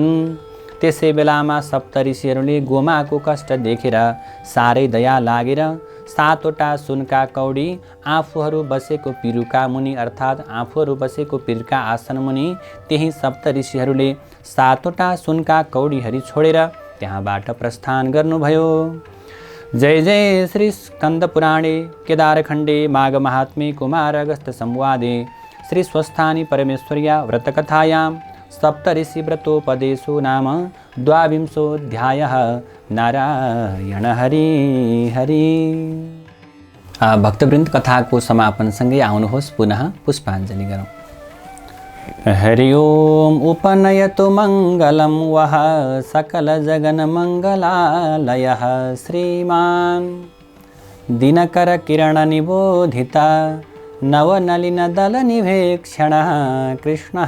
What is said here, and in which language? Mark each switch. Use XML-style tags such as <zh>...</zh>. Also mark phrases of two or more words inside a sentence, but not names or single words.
<ne>त्यसै बेलामा सप्तऋषिहरूले गोमाको कष्ट देखेर साह्रै दया लागेर 7वटा सुनका कौडी आफूहरू बसेको पिरुका मुनि अर्थात् आफूहरू बसेको पिरुका आसन मुनि त्यही सप्तऋषिहरूले 7वटा सुनका कौडीहरू छोडेर त्यहाँबाट प्रस्थान गर्नुभयो।</ne> <sa>जय जय श्री स्कंद पुराणे केदारखण्डे माघ महात्म्ये कुमार अगस्त्य संवादे श्री स्वस्थानी परमेश्वर्या व्रतकथायां सप्तऋषि व्रतोपदेशो नाम 22 नारायण हरि हरि।</sa> <ne>भक्तवृन्द, कथाको समापनसँगै आउनुहोस् पुनः पुष्पाञ्जलि गरौँ।</ne> <sa>हरि ओम उपनयतु मङ्गलं वः सकल जगन मङ्गलालयः श्रीमान् दिनकर किरण निबोधिता नवनलिन दल निवेक्षणः कृष्णः</sa>